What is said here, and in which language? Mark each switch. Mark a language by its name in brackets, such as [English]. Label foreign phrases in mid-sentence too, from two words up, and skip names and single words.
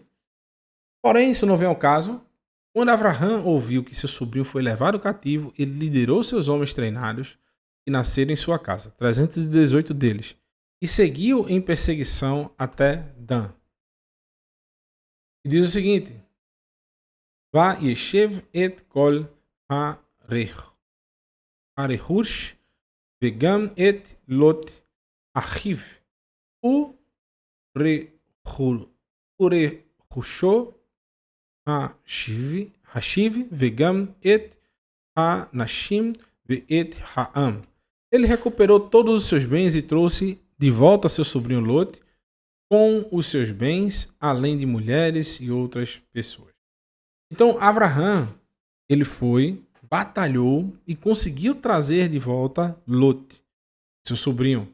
[Portuguese] Porém, isso não vem ao caso. Quando Abraão ouviu que seu sobrinho foi levado cativo, ele liderou seus homens treinados que nasceram em sua casa, 318 deles, e seguiu em perseguição até Dan. E diz o seguinte: [Hebrew] וישב את כל הרכוש וגם את לוט אחיו ורכושו השיב וגם את הנשים ואת העם. [Portuguese] Ele recuperou todos os seus bens e trouxe de volta seu sobrinho Lot com os seus bens, além de mulheres e outras pessoas. Então, Abraão, ele foi, batalhou e conseguiu trazer de volta Lot, seu sobrinho.